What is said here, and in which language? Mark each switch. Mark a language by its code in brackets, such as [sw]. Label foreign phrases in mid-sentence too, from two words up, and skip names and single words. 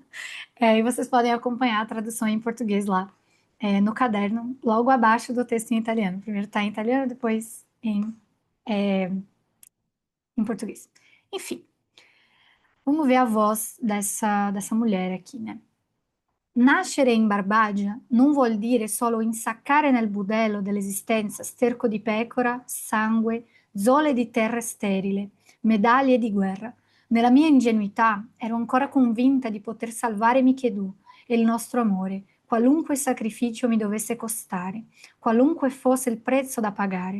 [pt] E vocês podem acompanhar a tradução em português lá, no caderno, logo abaixo do texto em italiano. Primeiro está em italiano, depois em português. Enfim, vamos ver a voz dessa mulher aqui, né? [it] Nascere in Barbagia non vuol dire solo insaccare nel budello dell'esistenza sterco di pecora, sangue, zole di terra sterile, medaglie di guerra. Nella mia ingenuità ero ancora convinta di poter salvare Michedù e il nostro amore, qualunque sacrificio mi dovesse costare, qualunque fosse il prezzo da pagare.